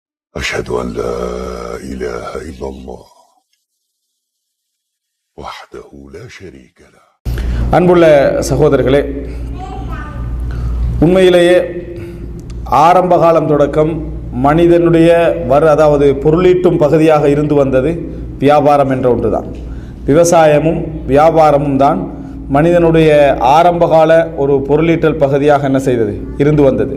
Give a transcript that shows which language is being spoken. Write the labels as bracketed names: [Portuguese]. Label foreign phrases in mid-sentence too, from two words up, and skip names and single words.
[Arabic] أشهد أن لا إله إلا الله وحده لا شريك له. [Tamil] அன்புள்ள சகோதரர்களே, உண்மையிலேயே ஆரம்ப காலம் தொடக்கம் மனிதனுடைய அதாவது பொருளீட்டும் பகுதியாக இருந்து வந்தது வியாபாரம் என்ற ஒன்றுதான். விவசாயமும் வியாபாரமும் தான் மனிதனுடைய ஆரம்பகால ஒரு பொருளீட்டல் பகுதியாக என்ன செய்தது இருந்து வந்தது.